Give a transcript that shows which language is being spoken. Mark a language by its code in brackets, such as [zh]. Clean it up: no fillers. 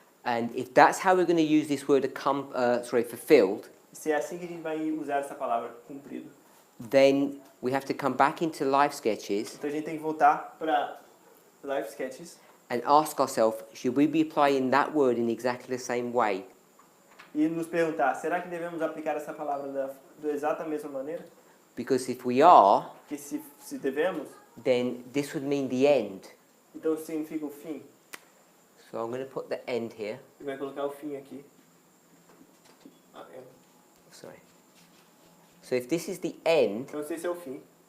[en] And if that's how we're going to use this word fulfilled, [pt] Se é assim que a gente vai usar essa palavra, cumprido, [en] then we have to come back into life sketches [pt] então a gente tem que voltar para Life Sketches [en] and ask ourselves, should we be applying that word in exactly the same way? [pt] e nos perguntar, será que devemos aplicar essa palavra da exata mesma maneira? [en] Because if we are, [pt] Porque se devemos, [en] then this would mean the end. [pt] então significa o fim. [en] So I'm going to put the end here. [pt] E vai colocar o fim aqui. [en] Sorry. So if this is the end, [pt] Então se esse é o fim,